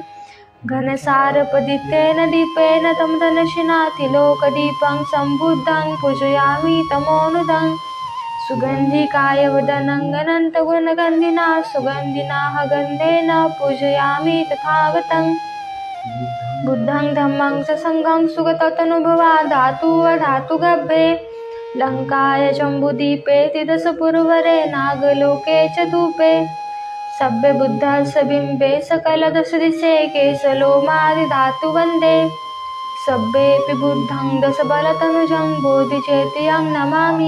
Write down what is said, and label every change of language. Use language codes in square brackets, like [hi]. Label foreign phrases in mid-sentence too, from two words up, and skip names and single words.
[pi] घनसारपदितेन दीपेन तं धनशिना तिलोकदीपं सम्बुद्धं पूजयामि तमोनुदं. सुगन्धिकाय वदनं अनन्तगुणगन्धिना सुगन्धिना गन्धेन पूजयामि तथागतं. बुद्धं धम्मं च संघं सुगततनुभवा धातु अधातु गभ्ये. लङ्काय जम्बुदीपे तिदशपुरवरे नागलोके च धूपे. सभ्य बुद्धस्य बिम्बे सकलदशदिशे केशलोमादिधातु वन्दे. सभ्येऽपि बुद्धं दशबलतनुजं बोधिचेत्यं नमामि.